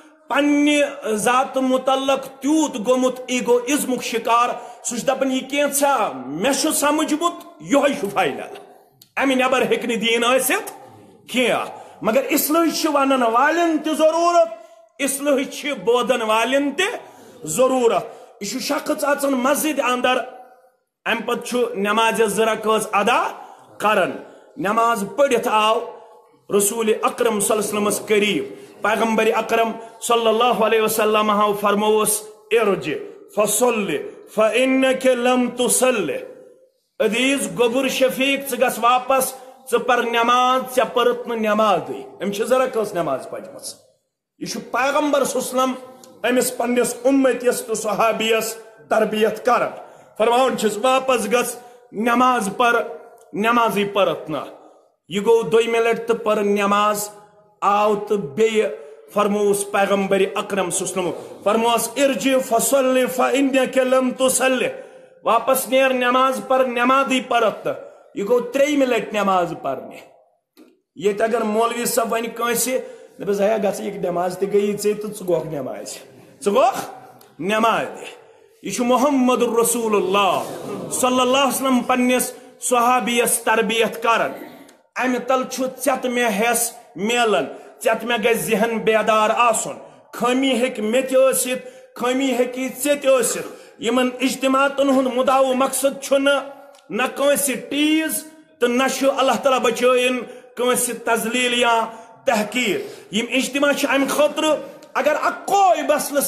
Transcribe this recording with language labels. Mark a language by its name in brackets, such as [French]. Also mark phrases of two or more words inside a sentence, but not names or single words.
[Kashmiri] پننہِ ذات متعلق تیوٗت گوٚمُت ایگوازمُک شکار سُہ چھُ دپان یہِ کینٛژھا مےٚ چھُ سمجھمُت یِہوے چھُ فاینل امہِ نیبر ہیٚکہِ نہٕ دیٖن ٲسِتھ کینٛہہ مگر اصلٲحی چھِ ونن والٮ۪ن تہِ ضروٗرت اصلٲحی چھِ بودن والٮ۪ن تہِ ضروٗرت یہ چھُ شخص اژان مسجد اندر امہِ پتہٕ چھُ نمازِ 2 رکٲژ ادا کران نماز پٔرِتھ آو رسول اکرم صلی اللہ علیہ وسلمس قریب پیغمبر اکرم صلی اللہ علیہ وسلم ہاو فرمووس [Arabic] ارجع فصلی فانک لم تصلی [Kashmiri] عزیز گوٚبُر شفیق ژٕ گژھ واپس ژٕ پر نماز ژےٚ پٔرٕتھ نہٕ نمازٕے أمۍ چھِ 2 رکٲژ نماز پٔرمٕژ یہ چھُ پیغمبر صلی اللہ علیہ وسلم أمِس پننِس اُمتِس تہٕ صحابیس تربیت کران فرماوان چھِس واپس گژھ نماز پر نمازٕے پٔرٕتھ نہٕ یہ گوٚو 2مہِ لٹہِ تہٕ پٔر نماز آو تہٕ بیٚیہِ فرمووُس پیغمبر اکرم صلی اللہ علیہ وسلم فرمووس [Arabic] ارجع فصلی فانک لم تصلی [Kashmiri] واپس نیر نماز پر نمازٕے پٔرٕتھ نہٕ یہ گوٚو 3مہِ لٹہِ نماز پرنہِ ییٚتہِ اگر مولوی صٲب ونہِ کٲنٛسہِ دپس ہے گژھ یہِ نماز تہِ گٔیی ژےٚ تہٕ ژٕ گوٚکھ نمازِ ژٕ گوٚکھ نمازِ یہ چھُ محمد رسول اللہ صلی اللہ علیہ وسلم پننِس صحابیس تربیت کران امہِ تل چھُ ژےٚ تہٕ مےٚ حیٚس میلان ژےٚ تہٕ مےٚ گژھِ ذہن بیدار آسُن خٲمی ہیٚکہِ مےٚ تہِ ٲسِتھ خٲمی ہیٚکی ژےٚ تہِ ٲسِتھ یِمن اجتماعاتن ہُنٛد مُدا و مقصد چھُنہٕ نہ کٲنٛسہِ ٹیٖز تہٕ نہ چھُ اللہ تعالیٰ بچٲیِن کٲنٛسہِ تذلیٖل یا تحقیٖر یِم اجتماع چھِ امہِ خٲطرٕ اگر اکوے مسلہٕ